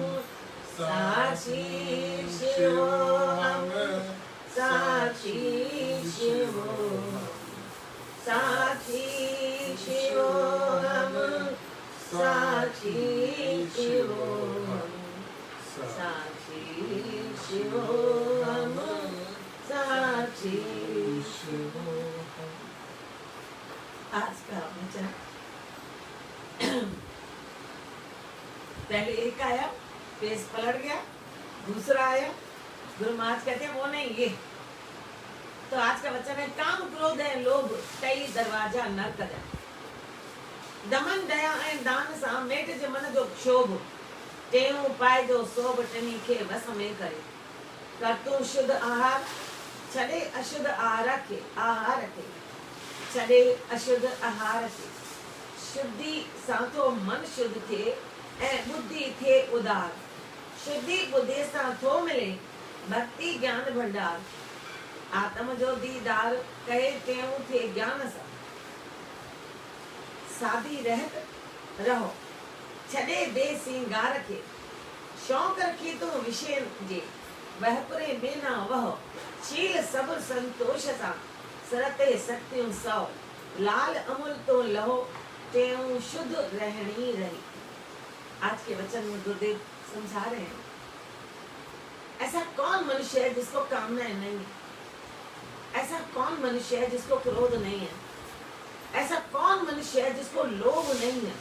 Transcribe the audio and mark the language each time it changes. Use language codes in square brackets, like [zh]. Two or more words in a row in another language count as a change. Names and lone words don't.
[sa] साक्षी शिवोहम साक्षी शिवोहम साक्षी शिवोहम साक्षी शिवोहम साक्षी शिवोहम साक्षी शीश वो है। [hi] आज का वचन पहले एक आया, पेज पलट गया, दूसरा आया, गुरु महाराज कहते हैं वो नहीं ये। तो आज का वचन है, [sd] काम क्रोध है लोभ कई दरवाजा नरक है, दमन दया ऐं दान सां मेट जे मन जो क्षोभ, टेऊं पाए जो सोभ टनी खे वस में करे, कर तू शुद्ध आहार छॾे अशुद्ध आहार खे, छॾे अशुद्ध आहार खे, शुद्धि सां थो मन शुद्ध थिए ऐं बुद्धि थिए उदार, शुद्धि बुद्धि सां थो मिले भक्ति ज्ञान भंडार, आत्म जो दीदार कहे टेऊं थिए ज्ञान सां, सादी रहत रहो छॾे बेसिंगार खे, शौक़ रखी तूं विषय जे वहपुरे में न वहो, शील सब्र संतोष सां सरते सत्यूं सौ, लाल अमुल तो लहो टेऊं शुद्ध रहनी रही। [hi] आज के वचन में गुरुदेव समझा रहे हैं, ऐसा कौन मनुष्य है जिसको कामनाएं नहीं है, ऐसा कौन मनुष्य है जिसको क्रोध नहीं है, ऐसा कौन मनुष्य है जिसको लोभ नहीं है।